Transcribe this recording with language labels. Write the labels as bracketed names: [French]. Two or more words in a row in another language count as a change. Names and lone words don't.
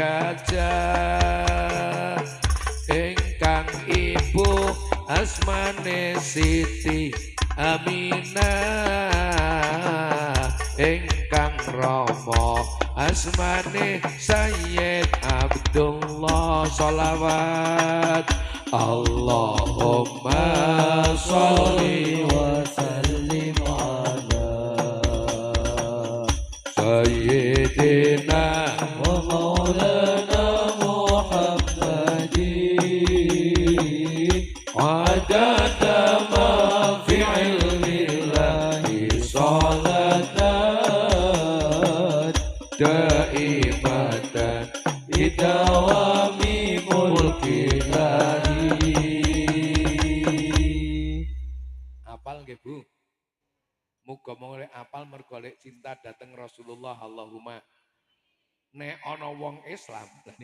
[Javanese] gajah ingkang ibu asmane Siti Aminah ingkang rama asmane Sayyid Abdullah sholawat [Arabic] اللهم صل وسلم على سيدنا ومولانا محمد عدد ما في علم الله صلاة دائمة بدوام ملك الله. [Javanese] Apal nggih Bu? Muga mulai apal mergo lek cinta dateng Rasulullah. Allahumma nek ana wong Islam tadi.